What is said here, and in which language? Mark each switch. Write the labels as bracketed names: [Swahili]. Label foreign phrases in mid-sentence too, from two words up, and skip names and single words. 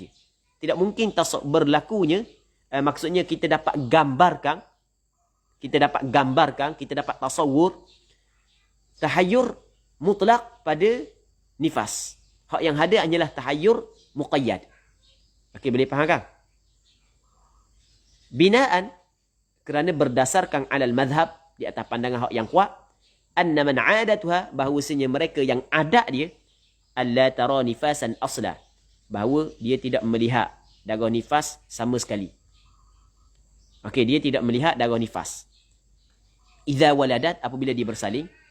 [Malay] Tidak mungkin berlakunya, maksudnya kita dapat gambarkan, kita dapat tasawur [Arabic] تحيّر مطلق [Malay] pada nifas. Hak yang ada hanyalah [Arabic] تحيّر مقيّد. [Malay] Okey, boleh faham kan? Binaan, kerana berdasarkan [Arabic] على المذهب, [Malay] di atas pandangan hak yang kuat, [Arabic] أنّ من عادتها, [Malay] bahawasanya mereka yang adat dia, [Arabic] ألّا ترى نفاسًا أصلًا, [Malay] bahawa dia tidak melihat darah nifas sama sekali. Okey, dia tidak melihat darah nifas. [Arabic] إذا ولدت, [Malay] apabila dia bersalin.